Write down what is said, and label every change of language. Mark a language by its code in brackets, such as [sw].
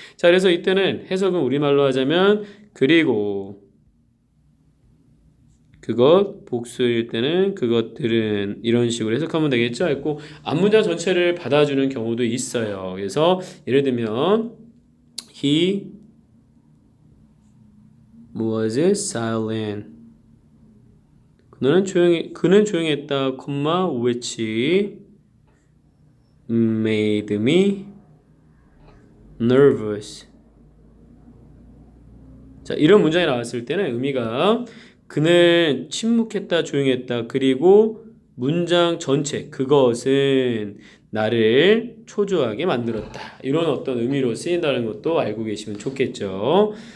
[ko] 자, 그래서 이때는 해석은 우리말로 하자면 그리고 그것, 복수일 때는 그것들은, 이런 식으로 해석하면 되겠죠. 했고 앞문장 전체를 받아주는 경우도 있어요. 그래서 예를 들면 [en] He was silent. [ko] 그는 조용했다, [en] which made me nervous. [ko] 자, 이런 문장이 나왔을 때는 의미가 그는 침묵했다, 조용했다, 그리고 문장 전체, 그것은 나를 초조하게 만들었다, 이런 어떤 의미로 쓰인다는 것도 알고 계시면 좋겠죠.